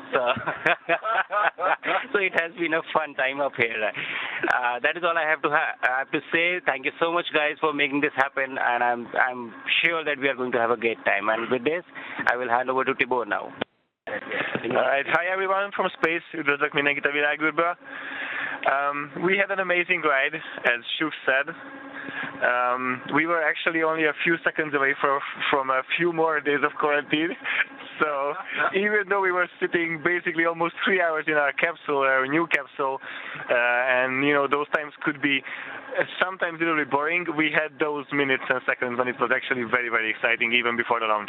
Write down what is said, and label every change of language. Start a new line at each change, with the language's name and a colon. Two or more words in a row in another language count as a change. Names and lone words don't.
English: So, so it has been a fun time up here. That is all I have to say. Thank you so much, guys, for making this happen, and I'm sure that we are going to have a great time. And with this, I will hand over to Tibor now. All right. Hi, everyone from space.
Hungarian: Üdvözlök mindenkit a világűrből.
English: We had an amazing ride, as Shuk said. We were actually only a few seconds away from a few more days of quarantine. So even though we were sitting basically almost 3 hours in our capsule, our new capsule, and those times could be sometimes a little bit boring, we had those minutes and seconds when it was actually very, very exciting, even before the launch.